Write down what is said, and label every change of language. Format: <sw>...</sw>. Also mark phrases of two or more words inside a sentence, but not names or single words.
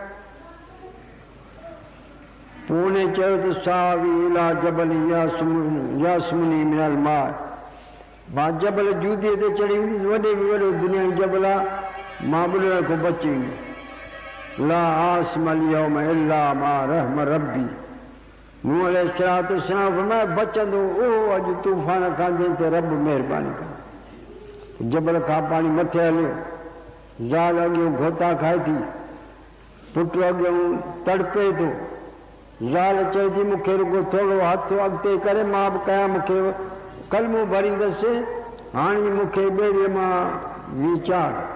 <sd>पोइ उन चयो त</sd> <ar>سآوي إلى جبل يعصمني من الماء,</ar> <sd>मां जबल जूदीअ ते चढ़ी वेंदुसि, वॾे में वॾो दुनिया जो जबल आहे, मां ॿुॾण खां बची वेंदुसि।</sd> <ar>لا عاصم اليوم إلا ما رحم ربي,</ar> <sd>नूह अलैहिस्सलाम फरमाया बचंदो ओ अॼु तूफ़ान खां जंहिं ते रब महिरबानी करे। जबल खां पाणी मथे हलियो, ज़ाल अॻियों घोता खाए थी, पुटु अॻियों तड़पे थो, ज़ाल चए थी मूंखे रुगो थोरो हथ अॻिते करे, मां बि कयां, मूंखे कलमो भरींदसि, हाणे मूंखे ॿेड़ीअ मां वीचार।</sd>